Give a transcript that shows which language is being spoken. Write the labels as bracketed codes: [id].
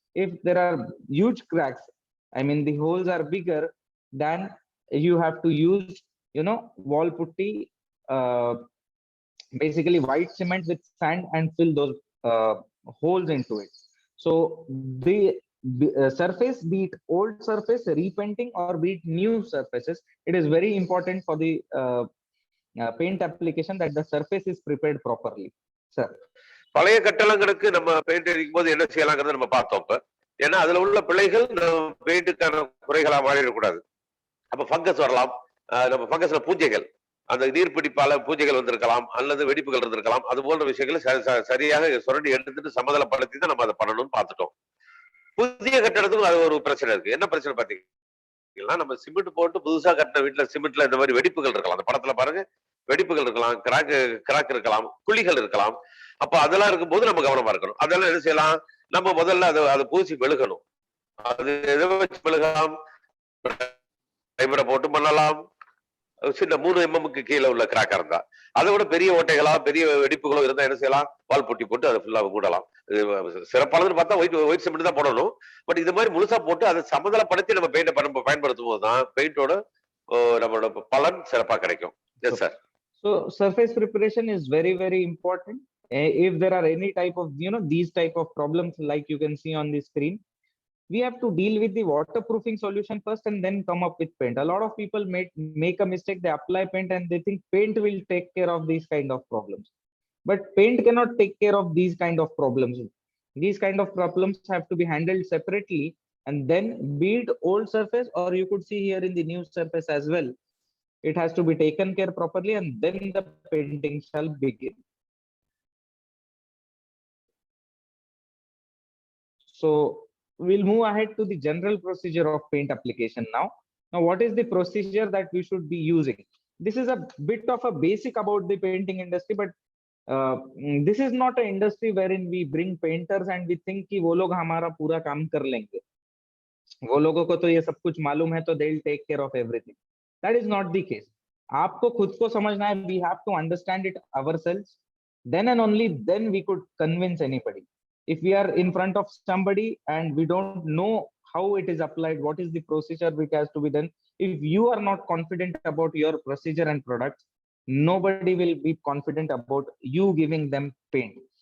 [en] If there are huge cracks, I mean the holes are bigger, then you have to use wall putty, basically white cement with sand, and fill those holes into it. So the surface, be it old surface repainting or be it new surfaces, it is very important for the paint application that the surface is prepared properly. Sir. [ta] பழைய கட்டடங்களுக்கு நம்ம paint அடிக்கும் போது என்ன செய்யலாங்கிறத நம்ம பார்த்தோம். இப்ப ஏன்னா அதுல உள்ள பிழைகள் பெயிண்ட்டுக்கான குறைகளா மாறிடக்கூடாது. அப்ப ஃபங்கஸ் வரலாம், நம்ம ஃபங்கஸ்ல பூஞ்சைகள், அந்த நீர்பிடிப்பால பூஜைகள் வந்திருக்கலாம், அல்லது வெடிப்புகள் இருந்திருக்கலாம். அது போன்ற விஷயங்களை சரியாக சுரண்டி எடுத்துட்டு சமதளப்படுத்தி தான் நம்ம அதை பண்ணணும்னு பார்த்துட்டோம். புதிய கட்டடத்துக்கும் அது ஒரு பிரச்சனை இருக்கு. என்ன பிரச்சனை பாத்தீங்கன்னா, நம்ம சிமெண்ட் போட்டு புதுசா கட்டின வீட்டுல சிமெண்ட்ல இந்த மாதிரி வெடிப்புகள் இருக்கலாம். அந்த படத்துல பாருங்க, வெடிப்புகள் இருக்கலாம், கிராக் இருக்கலாம், குழிகள் இருக்கலாம். அப்ப அதெல்லாம் இருக்கும்போது நம்ம கவனமா இருக்கணும். அதெல்லாம் என்ன செய்யலாம்? நம்ம முதல்ல அதை பூசி மெழுகணும். அது எதை வச்சு மெழுகலாம்? ஃபைபரை போட்டு பண்ணலாம். சின்ன 3 mm கீழே உள்ள கிராக்கா இருந்தா, அதை விட பெரிய ஓட்டைகளா பெரிய வெடிப்புகளோ இருந்தா என்ன செய்யலாம்? வால் புட்டி போட்டு அதை ஃபுல்லா மூடலாம். சிறப்பானதுன்னு பார்த்தா ஒயிட் சிமெண்ட் தான் போடணும். பட் இது மாதிரி முழுசா போட்டு அதை சமதளப்படுத்தி நம்ம பெயிண்ட் பயன்படுத்தும் போதுதான் பெயிண்டோட நம்மளோட பலன் சிறப்பா கிடைக்கும். [en] Yes sir. So surface preparation is very, very important. If there are any type of these type of problems like you can see on the screen, we have to deal with the waterproofing solution first and then come up with paint. A lot of people make a mistake. They apply paint and they think paint will take care of these kind of problems. But paint cannot take care of these kind of problems. These kind of problems have to be handled separately, and then be it old surface or you could see here in the new surface as well. It has to be taken care properly and then the painting shall begin. So we'll move ahead to the general procedure of paint application now. Now, what is the procedure that we should be using? This is a bit of a basic about the painting industry, but this is not an industry wherein we bring painters and we think [hi] कि वो लोग हमारा पूरा काम कर लेंगे. वो लोगों को तो ये सब कुछ मालूम है तो [en] they'll take care of everything. That is not the case. [hi] आपको खुद को समझना है. [en] We have to understand it ourselves. Then and only then we could convince anybody. if we are in front of somebody and we don't know how it is applied, what is the procedure which has to be done, if you are not confident about your procedure and products, nobody will be confident about you giving them paint.